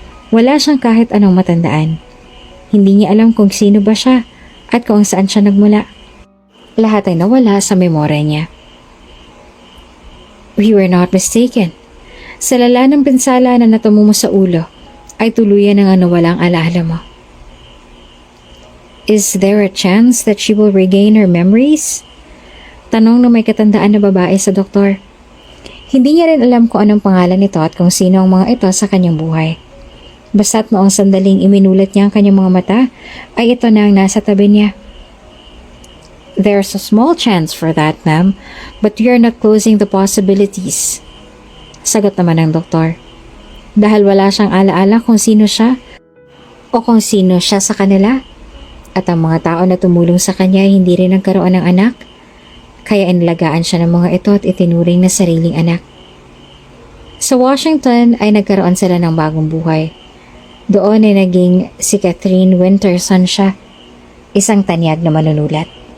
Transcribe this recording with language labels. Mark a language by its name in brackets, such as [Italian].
[Filipino] Wala siyang kahit anong matandaan. Hindi niya alam kung sino ba siya at kung saan siya nagmula. Lahat ay nawala sa memorya niya. [English] We were not mistaken. [Filipino] Sa lala ng pinsala na natumo mo sa ulo, ay tuluyan ang nawalang alaala mo. [English] Is there a chance that she will regain her memories? [Filipino] Tanong ng may katandaan na babae sa doktor. Hindi niya rin alam kung anong pangalan nito at kung sino ang mga ito sa kanyang buhay. Basta't noong sandaling iminulat niya ang kanyang mga mata, ay ito na ang nasa tabi niya. [English] There's a small chance for that, ma'am, but we are not closing the possibilities. [Filipino] Sagot naman ng doktor. Dahil wala siyang alaala kung sino siya o kung sino siya sa kanila. At ang mga tao na tumulong sa kanya ay hindi rin nagkaroon ng anak, kaya inalagaan siya ng mga ito at itinuring na sariling anak. Sa Washington ay nagkaroon sila ng bagong buhay. Doon ay naging si Catherine Winterson siya, isang tanyag na manunulat.